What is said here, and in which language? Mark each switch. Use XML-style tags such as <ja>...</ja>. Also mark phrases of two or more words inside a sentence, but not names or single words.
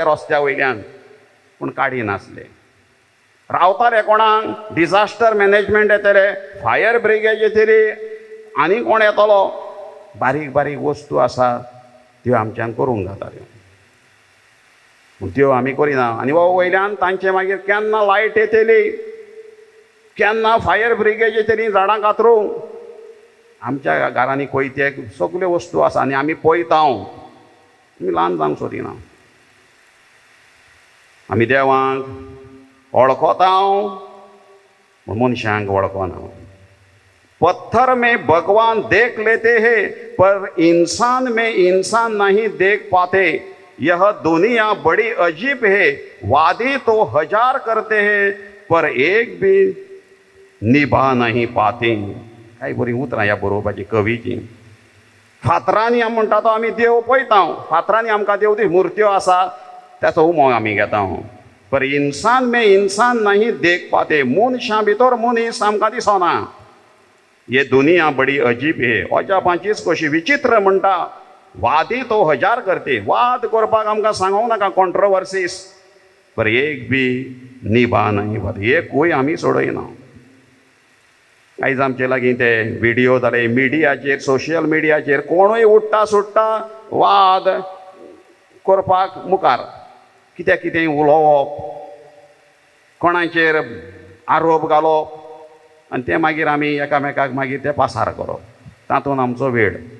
<kok>रस्त्या वयल्यान पूण काडी नासले रावताले कोणाक</kok> <en>disaster management</en> <kok>येतले</kok> <en>fire brigade</en> <kok>येतली आनी कोण येतलो बारीक बारीक वस्तू आसा त्यो आमच्यान करूंक जाताल्यो पूण त्यो आमी करिना आनी वो वयल्यान तांचे मागीर केन्ना लायट येतली केन्ना</kok> <en>fire brigade</en> <kok>येतली झाडां कातरूंक आमच्या घरांनी कोयते सगल्यो वस्तू आसा आनी आमी पळयता आमी ल्हान जावंक सोदिना आमी देवाक वळखता पूण मनशांक वळखना</kok> <hi>पत्थर में भगवान देख लेते हैं पर इंसान में इंसान नहीं देख पाते यह दुनिया बड़ी अजीब है वादे तो 1000 करते हैं पर एक भी निभा नहीं पाते</hi> <kok>काय बरी उतरां ह्या बरोवपाची कवीची फातरांनी आमी म्हणटा तो आमी देव पळयता फातरांनी आमकां देव ती मुर्त्यो आसा त्याचो उमो आमी घेता</kok> <hi>पर इंसान में इंसान नहीं देख पाते</hi> <kok>मनशां भितर मनीस आमकां दिसना</kok> <hi>ये दुनिया बड़ी अजीब</hi> <kok>है अजापांचीच कशी विचित्र म्हणटा</kok> <hi>वादी तो 1000 करते</hi> <kok>वाद करपाक आमकां सांगूंक नाका कॉन्ट्रोवर्सीस</kok> <hi>पर एक बी निभा नहीं पाते</hi> <kok>एकूय आमी सोडयना आयज आमचे लागीं ते व्हिडिओ जाले मिडियाचेर सोशल मिडियाचेर कोणूय उठटा सुट्टा वाद करपाक मुखार कितें कितेंय उलोवप कोणाचेर आरोप घालप आनी ते मागीर आमी एकामेकाक मागीर ते पासार करप तातूंत आमचो वेळ</kok>